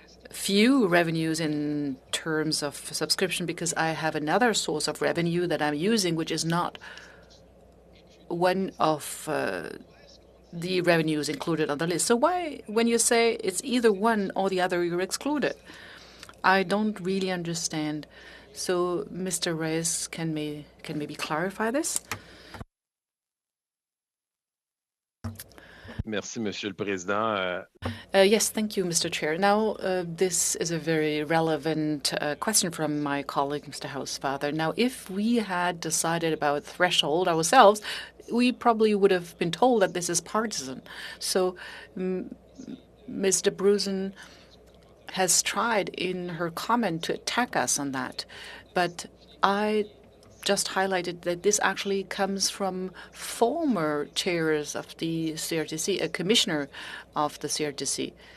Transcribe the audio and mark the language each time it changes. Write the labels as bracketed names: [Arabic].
[English] few revenues in terms of subscription because I have another source of revenue that I'm using, which is not one of the revenues included on the list. So why, when you say it's either one or the other, you're excluded? I don't really understand. So Mr. Reyes can maybe clarify this? [French] Merci, Monsieur le Président. [English] Yes, thank you, Mr. Chair. Now, this is a very relevant question from my colleague, Mr. Housefather. Now, if we had decided about threshold ourselves, we probably would have been told that this is partisan. So, Ms. de Bruzen has tried in her comment to attack us on that, but I just highlighted that this actually comes from former chairs of the CRTC, a commissioner of the CRTC.